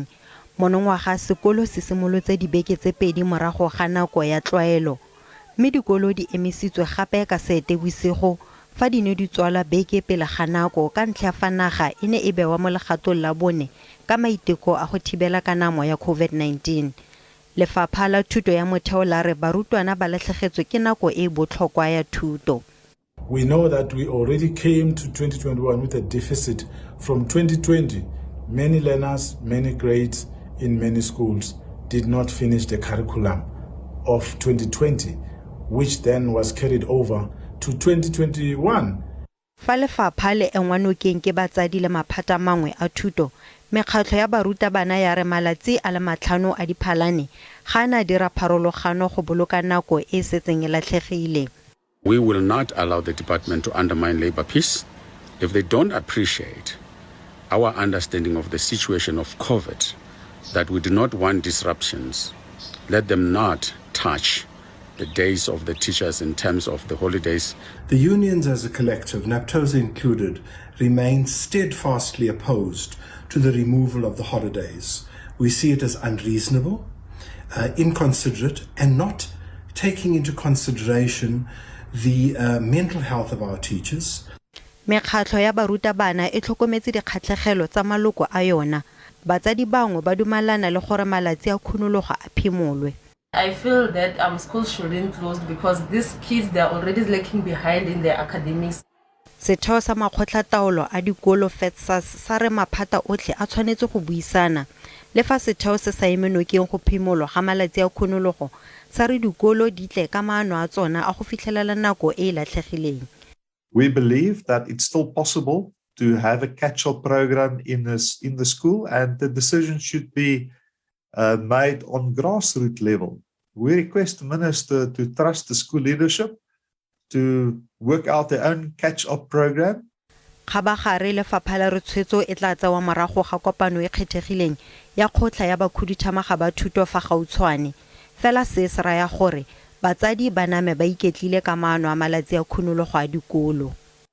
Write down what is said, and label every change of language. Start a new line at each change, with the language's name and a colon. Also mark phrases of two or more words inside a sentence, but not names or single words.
Tswana: Monongwaga sekolo se simolotse dibeke tse pedi morago ga nako ya tlwaelo, mme dikolo di emisitswe gape ka Seetebosigo fa di ne di tswala beke pele ga nako ka ntlha fa naga e ne e bewa mo legatong la bone ka maiteko a go thibela kanamo ya COVID-19. Lefapha la Thuto ya Motheo la re barutwana ba latlhegetswe ke nako e botlhokwa ya thuto.
English: We know that we already came to 2021 with a deficit from 2020. Many learners, many grades in many schools did not finish the curriculum of 2020, which then was carried over to 2021.
Tswana: Fa lefapha le enwanokeng ke batsadi le maphata mangwe a thuto, mekgatlho ya barutabana ya re malatsi a le 5 a Diphalane ga na dira pharologano go boloka nako e setseng e latlhegile.
English: We will not allow the department to undermine labor peace if they don't appreciate our understanding of the situation of COVID, that we do not want disruptions. Let them not touch the days of the teachers in terms of the holidays. The unions as a collective, NAPTOSA included, remain steadfastly opposed to the removal of the holidays. We see it as unreasonable, inconsiderate, and not taking into consideration the mental health of our teachers.
Tswana: Mekgatlho ya barutabana e tlhokometse dikgatlhegelo tsa maloko a yona. Batsadi bangwe ba dumalana le gore malatsi a khunologo a phimolwe.
English: I feel that schools shouldn't close because these kids, they are already lacking behind in their academics.
Tswana: Setheo sa makgotlataolo a dikolo FETSAS sa re maphata otlhe a tshwanetse go buisana. Le fa setheo se sa emenokeng go phimolwa ga malatsi a khunologo, sa re dikolo di tle ka maano a tsona a go fitlhelela nako e latlhegileng.
English: We believe that it's still possible to have a catch-up program in the school, and the decision should be made on grassroots level. We request the minister to trust the school leadership to work out their own catch-up program.
Tswana: Khabagare lefapha la Retshwetso e tla tsewa morago ga kopano e kgethegileng ya kgotla ya bakhuduthamaga ba thuto fa gautshwane. Fela se se raya gore batsadi ba name ba iketlile ka maano a malatsi a khunologo a dikolo.